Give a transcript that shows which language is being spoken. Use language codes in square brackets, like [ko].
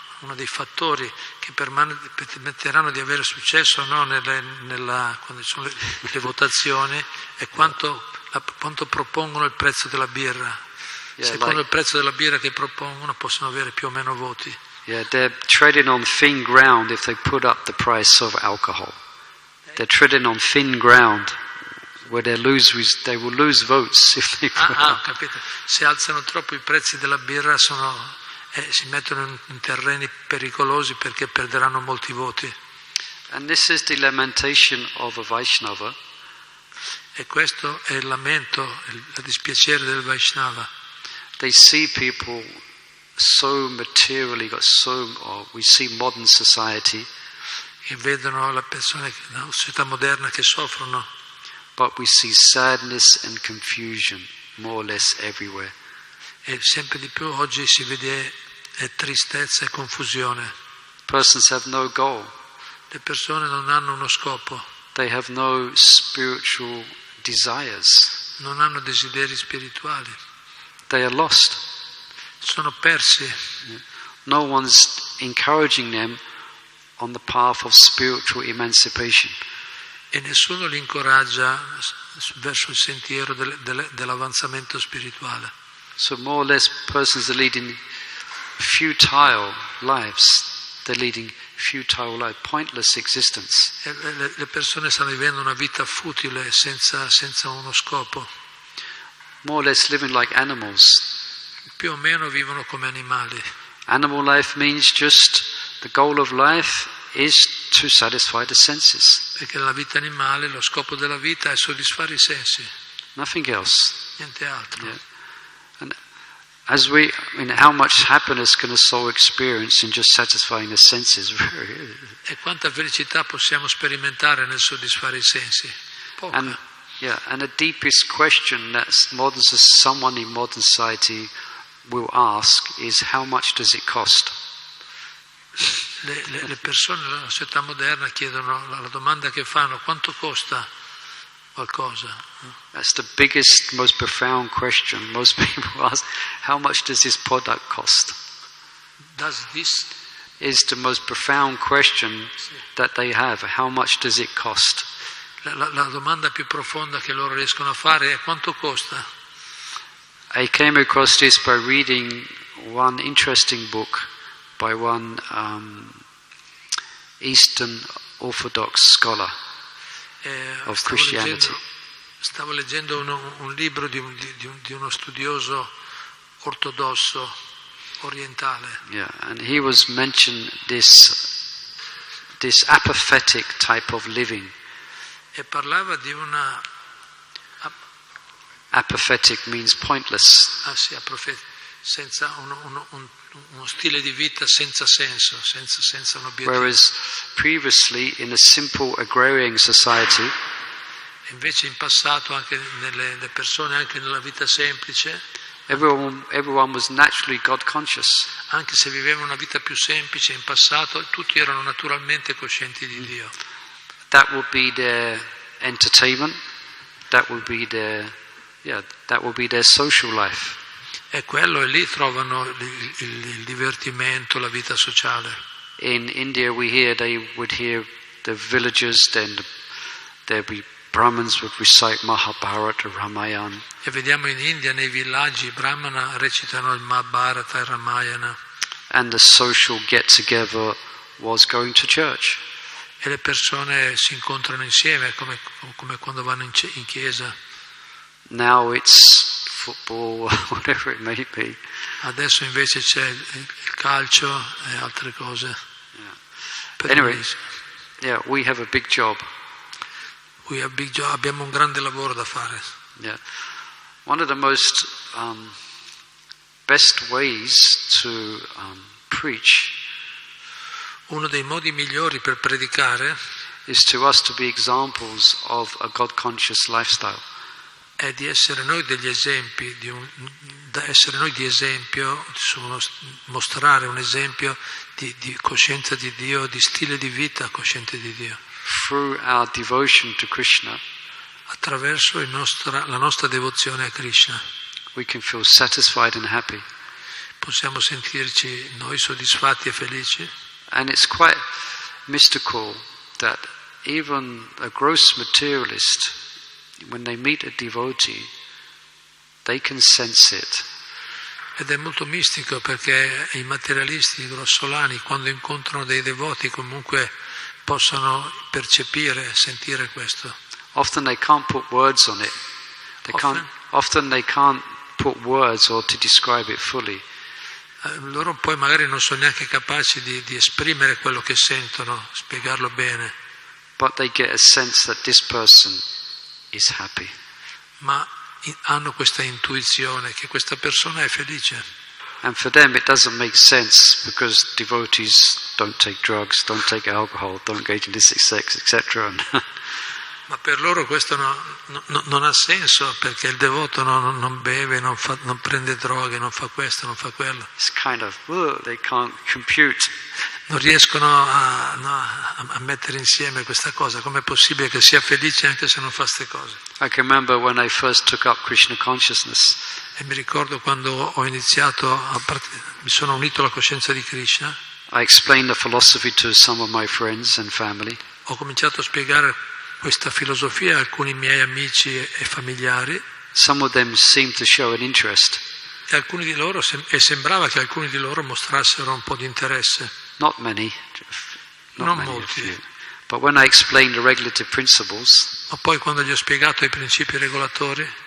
[it] Uno dei fattori che permetteranno di avere successo, no? Quando ci sono le votazioni è quanto propongono il prezzo della birra. Secondo il prezzo della birra che propongono possono avere più o meno voti. [en] Yeah, they're treading on thin ground if they put up the price of alcohol. They're treading on thin ground where they will lose votes if they put [it] ho capito. Se alzano troppo i prezzi della birra si mettono in terreni pericolosi perché perderanno molti voti. [en] And this is the lamentation of a Vaishnava. [it] E questo è il lamento, il dispiacere del Vaishnava. [en] They see people so materially, we see modern society, [it] E vedono le persone nella società moderna che soffrono, [en] but we see sadness and confusion more or less everywhere. [it] e sempre di più oggi si vede tristezza e confusione. [en] Persons have no goal. [it] Le persone non hanno uno scopo, [en] They have no spiritual desires. [it] non hanno desideri spirituali, [en] They are lost. [it] sono persi. [en] No one's encouraging them on the path of spiritual emancipation. [it] E nessuno li incoraggia verso il sentiero dell'avanzamento spirituale. [en] So more or less persons are leading futile lives. They're leading futile life, pointless existence. [it] E le persone stanno vivendo una vita futile senza uno scopo. [en] More or less living like animals. [it] Più o meno vivono come animali. [en] Animal life means just the goal of life is to satisfy the senses. [it] Perché nella vita animale lo scopo della vita è soddisfare i sensi, [en] Nothing else. [it] niente altro. [en] Yeah. And how much happiness can a soul experience in just satisfying the senses? [it] E quanta felicità possiamo sperimentare nel soddisfare i sensi? Poca. [en] And the deepest question that someone in modern society will ask is, how much does it cost? [it] Le persone nella società moderna chiedono, la domanda che fanno, quanto costa qualcosa? [en] That's the biggest, most profound question most people ask. How much does this product cost? Does this Is the most profound question that they have. How much does it cost? [it] la domanda più profonda che loro riescono a fare è quanto costa? [en] I came across this by reading one interesting book by one Eastern Orthodox scholar of Christianity. [it] Stavo leggendo un libro di uno studioso ortodosso orientale. [en] Yeah, and he was mentioned this apathetic type of living. [it] E parlava di una [en] Apathetic means pointless. [it] senza uno stile di vita senza senso, senza un obiettivo. [en] Whereas previously in a simple agrarian society, [it] Invece in passato anche le persone, anche nella vita semplice, [en] everyone was naturally God conscious. [it] anche se vivevano una vita più semplice in passato, tutti erano naturalmente coscienti di Dio. [en] That would be their entertainment. That would be their social life. [it] E quello, e lì trovano il divertimento, la vita sociale. [en] In India they would hear the villagers, then there'd be Brahmins would recite Mahabharata, Ramayana. [it] E vediamo in India, nei villaggi, i Brahmana recitano il Mahabharata e il Ramayana. [en] And the social get-together was going to church. [it] E le persone si incontrano insieme, come quando vanno in chiesa. [en] Now it's football, whatever it may be. [it] Adesso invece c'è il calcio e altre cose. [en] Yeah. Anyway, we have a big job. [it] Abbiamo un grande lavoro da fare. [en] Yeah. One of the most best ways to preach [it] Uno dei modi migliori per predicare [en] is to us to be examples of a God-conscious lifestyle. [it] è di essere noi degli esempi, essere noi di esempio, mostrare un esempio di coscienza di Dio, di stile di vita cosciente di Dio. [en] Through our devotion to Krishna, [it] attraverso la nostra devozione a Krishna, [en] we can feel satisfied and happy. [it] Possiamo sentirci noi soddisfatti e felici. [en] And it's quite mystical that even a gross materialist, when they meet a devotee, they can sense it. [it] Ed è molto mistico perché i materialisti grossolani, quando incontrano dei devoti, comunque possono percepire, sentire questo. [en] Often they can't put words on it. Often they can't put words or to describe it fully. [it] Loro poi magari non sono neanche capaci di esprimere quello che sentono, spiegarlo bene. [en] but they get a sense that this person is happy. [it] Ma hanno questa intuizione che questa persona è felice. [en] And for them it doesn't make sense because devotees don't take drugs, don't take alcohol, don't engage in illicit sex, etc. [it] Ma per loro questo non ha senso, perché il devoto non beve, non prende droghe, non fa questo, non fa quello. [en] It's kind of, they can't compute. [it] Non riescono a mettere insieme questa cosa. Com'è possibile che sia felice anche se non fa queste cose? [en] I can remember when I first took up Krishna consciousness. [it] E mi ricordo quando ho iniziato, mi sono unito alla coscienza di Krishna. [en] I explained the philosophy to some of my friends and family. [it] Ho cominciato a spiegare questa filosofia a alcuni miei amici e familiari. [en] Some of them seemed to show an interest. [it] E alcuni di loro, e sembrava che alcuni di loro mostrassero un po' di interesse. [en] Not many. [it] Non [en] many, [it] molti. [en] But when I explained the regulative principles, [it] Ma poi quando gli ho spiegato i principi regolatori,